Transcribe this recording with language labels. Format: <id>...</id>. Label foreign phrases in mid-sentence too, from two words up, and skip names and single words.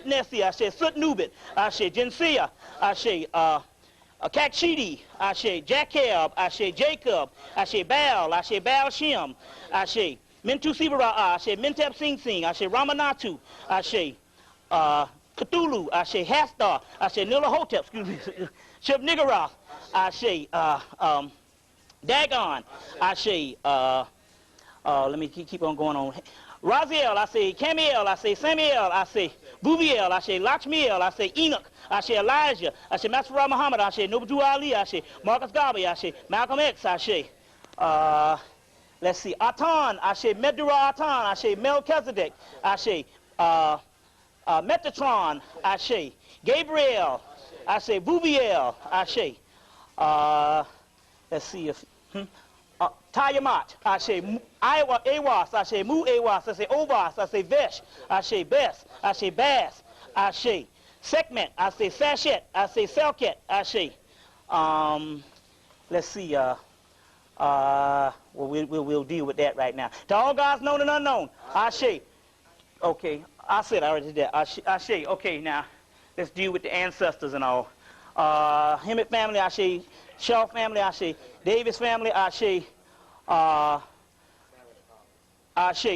<en>Nessi, Ashe Sut Nubit, Ashe Jinsia, Ashe Kakshidi, Ashe Jacob, Ashe Jacob, Ashe Baal, Ashe Baal Shem, Ashe Mintu Sivara, Ashe Mentep Sing Sing, Ashe Ramanatu, Ashe Cthulhu, Ashe Hastar, Ashe Nilahotep, excuse me, Shib Niggurath, Ashe Dagon, Ashe let me keep on going on. Raziel, I say Camiel, I say Samuel, I say Buviel, Ashe, Lachmiel, Ashe, Enoch, Ashe, Elijah, Ashe, Masra Muhammad, Ashe, Nobudu Ali, Ashe, Marcus Garvey, Ashe, Malcolm X, Ashe, let's see, Atan, Ashe, Medura Atan, Ashe, Melchizedek, Ashe, Metatron, Ashe, Gabriel, Ashe, Buviel, Ashe, let's see if, Tayamat, Ashe, Iowa, Awas, Ashe, Mu Awas, Ashe, Ovas, Ashe, Vesh, Ashe, Bess, Ashe, Bass, Ashe, Sekmet, Ashe, Sachet, Ashe, Selket, Ashe, let's see, well, we'll deal with that right now. To all gods known and unknown, Ashe, okay, I said I already did that, Ashe, okay, now, let's deal with the ancestors and all. Hemmitt family, Ashe, Shaw family, Ashe, Davis family, Ashe, Ashe.</en>